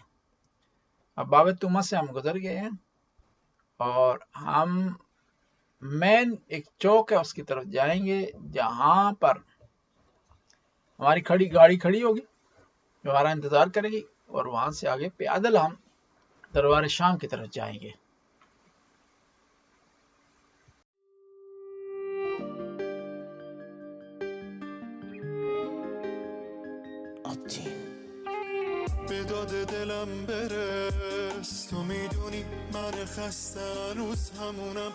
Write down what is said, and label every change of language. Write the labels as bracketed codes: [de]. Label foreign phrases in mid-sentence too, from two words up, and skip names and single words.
[ur] اب باب توما سے ہم گزر گئے ہیں اور ہم مین ایک چوک ہے اس کی طرف جائیں گے، جہاں پر ہماری گاڑی کھڑی ہوگی جو ہمارا انتظار کرے گی، اور وہاں سے آگے پیادل ہم دربار شام کی طرف جائیں گے۔ [fa] به داد دلم برس، تو میدونی من خسته هنوز همونم،